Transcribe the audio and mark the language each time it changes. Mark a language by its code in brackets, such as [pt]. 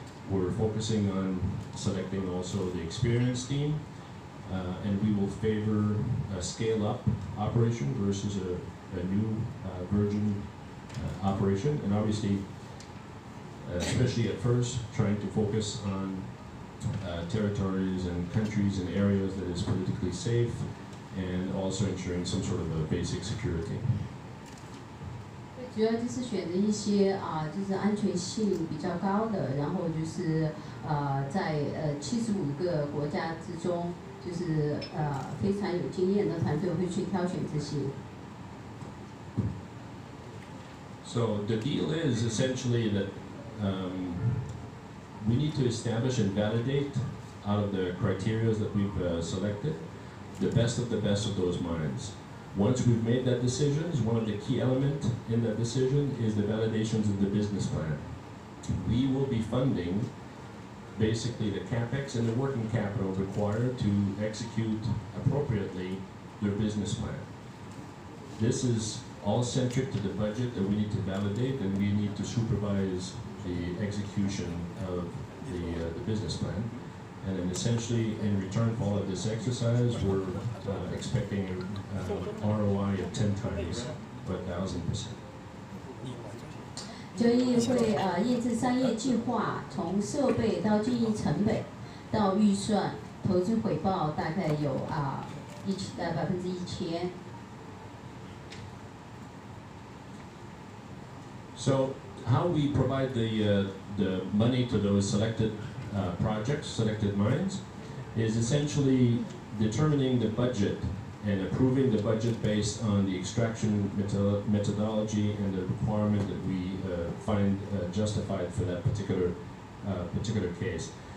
[en] We're focusing on selecting also the experienced team, and we will favor a scale-up operation versus a new virgin operation, and obviously, especially at first, trying to focus on territories and countries and areas that is politically safe, and also ensuring some sort of a basic security. [zh] 主要就是选择一些就是安全性比较高的，然后就是在75个国家之中，就是非常有经验的团队会去挑选这些。 [en] So the deal is essentially that we need to establish and validate out of the criteria that we've selected the best of those mines. Once we've made that decision, one of the key elements in that decision is the validations of the business plan. We will be funding basically the capex and the working capital required to execute appropriately their business plan. This is all centric to the budget that we need to validate, and we need to supervise the execution of the business plan. And then essentially, in return for all of this exercise, we're expecting an ROI of 10 times, 1,000%. [zh] 交易会验证商业计划，从设备到经营成本，到预算、投资回报，大概有1000%。 [en] So how we provide the money to those selected projects, selected mines, is essentially determining the budget and approving the budget based on the extraction methodology and the requirement that we find justified for that particular case.